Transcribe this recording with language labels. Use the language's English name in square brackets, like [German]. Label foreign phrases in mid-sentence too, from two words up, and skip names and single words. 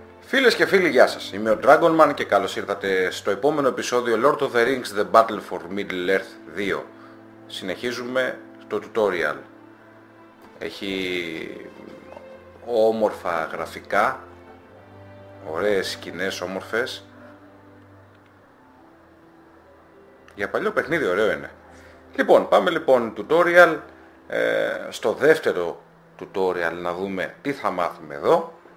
[Greek] Φίλες και φίλοι, γεια σας. Είμαι ο Dragoman και καλώς ήρθατε στο επόμενο επεισόδιο Lord of the Rings The Battle for Middle-earth 2. Συνεχίζουμε το tutorial. Έχει όμορφα γραφικά, ωραίες σκηνές όμορφες. Για παλιό παιχνίδι ωραίο είναι. Λοιπόν, πάμε λοιπόν tutorial. Στο δεύτερο tutorial να δούμε τι θα μάθουμε εδώ.